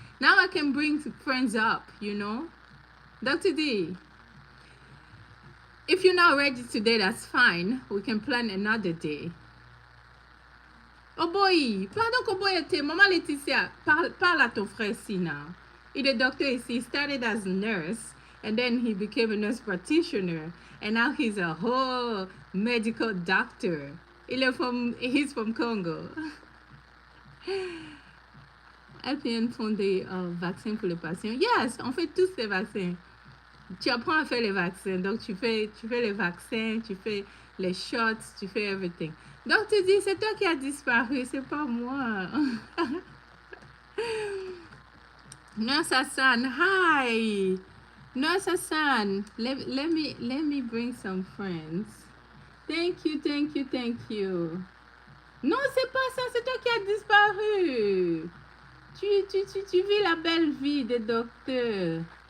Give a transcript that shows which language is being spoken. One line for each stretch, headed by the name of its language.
English: Now I can bring friends up, you know? Dr. D, if you're not ready today, that's fine. We can plan another day. Oh boy,
French: pardon que boy était. Maman Laetitia, parle à ton frère ici now. Il est docteur ici.
English: He started as a nurse, and then he became a nurse practitioner, and now he's a whole medical doctor. He's from Congo.
French: LPN font des vaccins pour les patients. Yes, on fait tous les vaccins. Tu apprends à faire les vaccins. Donc, tu fais les vaccins, tu fais les shots, tu fais everything. Donc, tu dis, c'est toi qui as disparu, c'est pas moi.
English: Nurse Hassan, hi. Nurse Hassan, let me bring some friends. Thank you, thank you, thank you.
French: Non, c'est pas ça, c'est toi qui as disparu. Tu vis la belle vie de docteur.